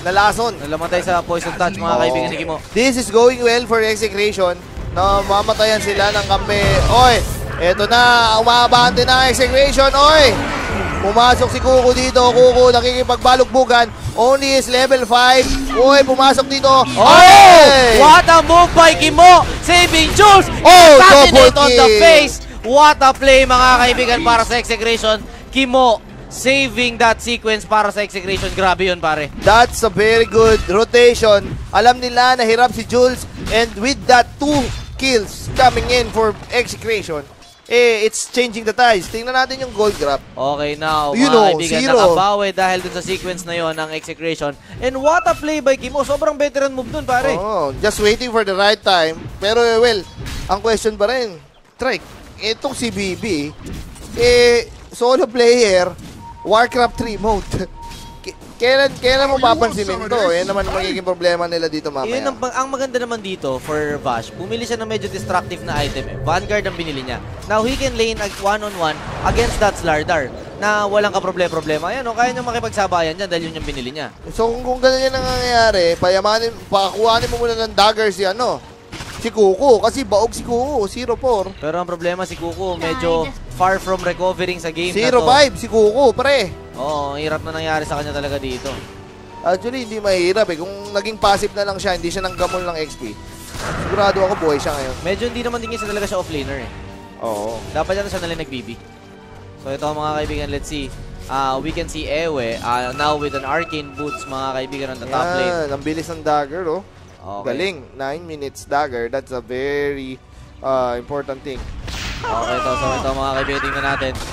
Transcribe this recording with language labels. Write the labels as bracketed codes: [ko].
[tl] Nalamatay sa poison touch mga kaibigan ni Kimo. [en] This is going well for execution. [tl] Mamatayan sila ng kampe. Eto na. Umabante na execution. Pumasok si Kuko dito. Kuko nakikipagbalugbugan. [en] Only is level 5. [tl] Pumasok dito. [en] What a move by Kimo. Saving Jules. Double on the face. What a play mga kaibigan para sa execution. [tl] Kimo [en] saving that sequence [tl] para sa execution. Grabe yun pare. [en] That's a very good rotation. [tl] Alam nila na hirap si Jules. [en] And with that 2 kills coming in for execution, it's changing the ties. [tl] Tingnan natin yung gold grab. Okay, now mga kaibigan, nakabawi dahil dun sa sequence na yon ng execution. [en] And what a play by Kimo. [tl] Sobrang veteran move dun pare. [en] Just waiting for the right time. [tl] Pero well, ang question pa rin, Trike, itong si BB, solo player, Warcraft 3 mode. Kailan mo papansinin to? Yan naman magiging problema nila dito mamaya. Yun ang maganda naman dito for Vash, bumili siya ng medyo destructive na item. Vanguard ang binili niya. [en] Now, he can lane one-on-one against that Slardar [tl] na walang kaproblema. Ayan, kaya niya makipagsabayan dyan dahil yun yung binili niya. So, kung ganun yan ang nangyayari, pakakuhanin mo muna ng dagger si Kuko. Kasi baog si Kuko, 0-4. Pero ang problema si Kuko, medyo [en] far from recovering [tl] sa game 0-5 na to. si Kuko, pre. Oo, hirap na nangyari sa kanya talaga dito. Actually, hindi mahirap eh. Kung naging passive na lang siya, hindi siya nanggamol ng XP. Sigurado ako buhay siya ngayon. Medyo hindi naman din talaga siya offlaner eh. Oo. Dapat yan siya nalang nag-BB. So ito mga kaibigan, [en] let's see. We can see Ewe now with an arcane boots mga kaibigan on the top lane. [tl] Yan, ang bilis ng dagger oh. [en] Okay. [tl] Galing, 9 minutes dagger. [en] That's a very important thing. [tl] Okay, so ito mga kaibigan, tingnan natin.